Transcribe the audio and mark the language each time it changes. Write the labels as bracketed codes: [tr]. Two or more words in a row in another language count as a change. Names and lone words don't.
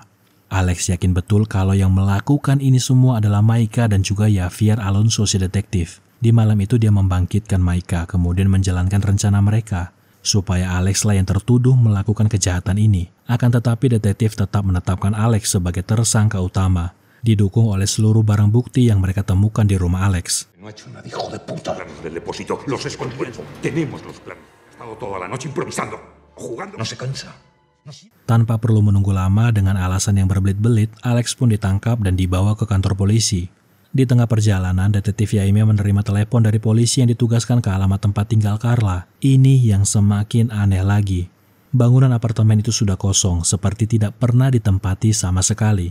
[id] Alex yakin betul kalau yang melakukan ini semua adalah Maika dan juga Javier Alonso si detektif. Di malam itu dia membangkitkan Maika kemudian menjalankan rencana mereka supaya Alex lah yang tertuduh melakukan kejahatan ini. Akan tetapi detektif tetap menetapkan Alex sebagai tersangka utama, didukung oleh seluruh barang bukti yang mereka temukan di rumah Alex. [es] No ha hecho nada, hijo de puta. Planos del depósito, los escondimos. Tenemos los planos. Ha estado toda la noche improvisando, jugando. No se cansa. [id] Tanpa perlu menunggu lama dengan alasan yang berbelit-belit, Alex pun ditangkap dan dibawa ke kantor polisi. Di tengah perjalanan, detektif Jaime menerima telepon dari polisi yang ditugaskan ke alamat tempat tinggal Carla. Ini yang semakin aneh lagi. Bangunan apartemen itu sudah kosong, seperti tidak pernah ditempati sama sekali.